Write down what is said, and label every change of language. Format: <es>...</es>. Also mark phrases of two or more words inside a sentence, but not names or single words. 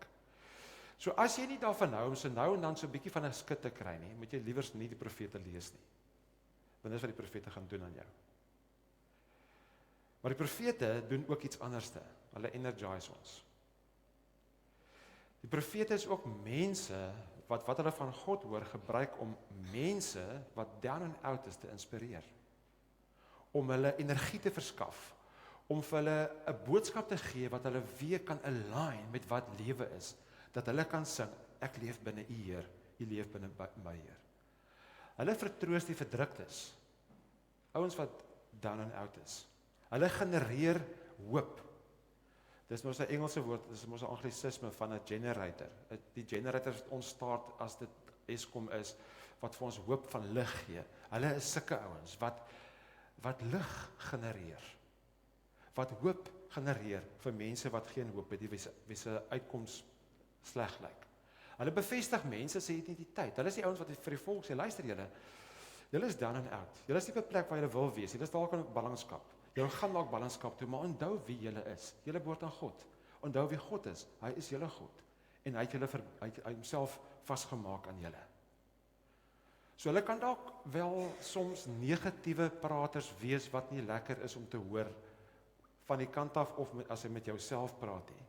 <af>So as jy nie daarvan hou om so nou en dan so 'n bietjie van 'n skit te kry nie, moet jy liewers nie die profete lees nie. Want dis wat die profete gaan doen aan jou. Maar die profete doen ook iets anderste. Hulle energize ons. Die profete is ook mense wat hulle van God hoor gebruik om mense wat</af> <en>down and out</en> <af>is te inspireer. Om hulle energie te verskaf. Om vir hulle 'n boodskap te gee wat hulle weer kan align met wat lewe is. Dat hulle kan sing, ek leef binne U Heer, U leef binne my Heer. Hulle vertroos die verdruktes. Ouens wat</af> <en>down and out</en> <af>is. Hulle genereer hoop. Dis mos 'n Engelse woord, dis mos 'n anglisisme van 'n generator. Die generator wat ontstaat as dit Eskom is, wat vir ons hoop van lig gee. Hulle is sulke ouens wat lig genereer. Wat hoop genereer vir mense wat geen hoop het, wie se uitkoms sleg lyk. Hulle bevestig mense se identiteit. Hulle is die ouens wat vir die volk sê, luister julle is</af> <en>down and out.</en> <af>Julle is nie op 'n plek waar julle wil wees. Julle is dalk in ballingskap. Julle gaan dalk ballingskap toe, maar onthou wie julle is. Julle behoort aan God. Onthou wie God is. Hy is julle God. En hy het homself vasgemaak aan julle. So hulle kan dalk wel soms negatiewe praters wees wat nie lekker is om te hoor van die kant af of as hy met jouself praat nie.</af>